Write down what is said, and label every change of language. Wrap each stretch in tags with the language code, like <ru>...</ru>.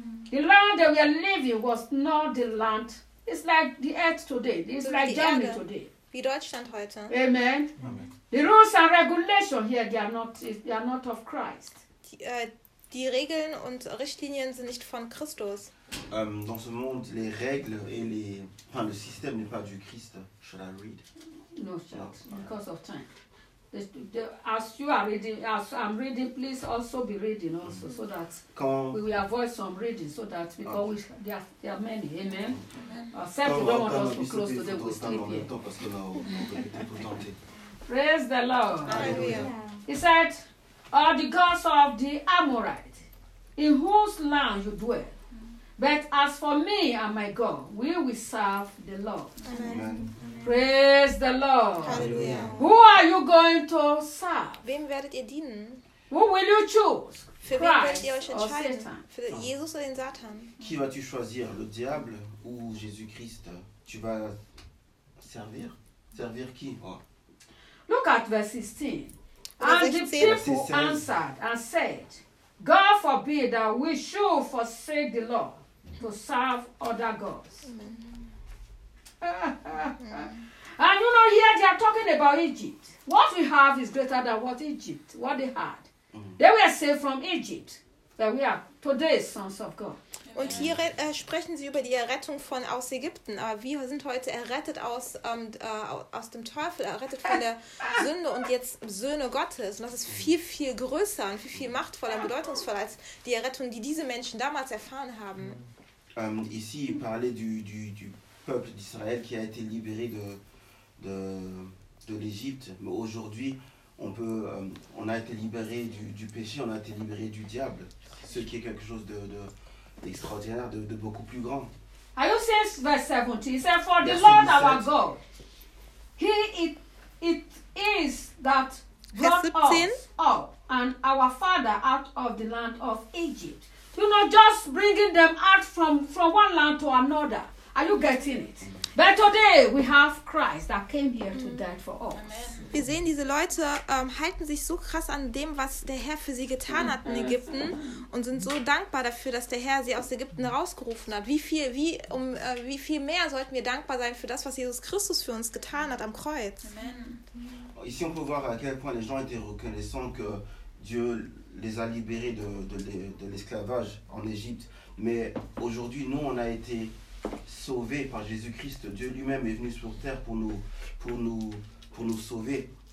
<en>The land they were living was not the land. It's like the earth today. It's so like Germany</en> <de>Erde.</de> <en>Today.</en> <de>Wie Deutschland heute.</de> <en>Amen. Amen. The rules and regulations here, they are not of Christ.</en> <de>Die Regeln und Richtlinien sind nicht von Christus.</de> <fr>Dans ce monde, les règles et les... Enfin, le système n'est pas du Christ.</fr> <en>Shall I read? No, chat. Because of time. As you are reading, as I'm reading, please also be reading also, mm-hmm. so that we will avoid some reading, so that because okay. there are many. Amen. Amen. Except you don't want us to close today, we sleep here. Praise the Lord. Hallelujah. He said, are the gods of the Amorite, in whose land you dwell. But as for me and my God, we will serve the Lord. Amen. Praise the Lord. Hallelujah. Who are you going to serve?</en> <de>Wem werdet ihr dienen?</de> <en>Who will you choose?</en> <de>Für</de> <en>Christ</en> <de>wen werdet ihr euch entscheiden? Für Jesus oder den Satan?</de> <fr>Qui vas-tu choisir, le diable ou Jésus-Christ? Tu vas servir? Servir qui? Oh.</fr> <en>Look at verse 16. And the people answered and said, God forbid that we should forsake the law to serve other gods. And you know, here they are talking about Egypt. What we have is greater than what Egypt, what they had. They were saved from Egypt, but we are today sons of God.</en> <de>Und hier sprechen sie über die Errettung von aus Ägypten. Aber wir sind heute errettet aus dem Teufel, errettet von der Sünde und jetzt Söhne Gottes. Und das ist viel, viel größer und viel, viel machtvoller und bedeutungsvoller als die Errettung, die diese Menschen damals erfahren haben.</de> <fr>Ici, il parlait du peuple d'Israël qui a été libéré de l'Égypte. Mais aujourd'hui, on a été libéré du péché, on a été libéré du diable. Ce qui est quelque chose de extraordinaire, de beaucoup plus grand.</fr> <en>Are you saying verse 17? He said, for the Lord our God, he it is that brought us up and our father out of the land of Egypt. You know, just bringing them out from one land to another. Are you getting it? But today we have Christ that came here to die for us. Amen.</en> <de>Wir sehen, diese Leute halten sich so krass an dem, was der Herr für sie getan hat in Ägypten und sind so dankbar dafür, dass der Herr sie aus Ägypten rausgerufen hat. Wie viel mehr sollten wir dankbar sein für das, was Jesus Christus für uns getan hat am Kreuz? Amen.</de> <fr>Ici on peut voir à quel point les gens étaient reconnaissants que Dieu les a libérés de l'esclavage en Égypte. Mais aujourd'hui, nous, on a été sauvés par Jésus Christ. Dieu lui-même est venu sur terre pour nous sauver.</fr>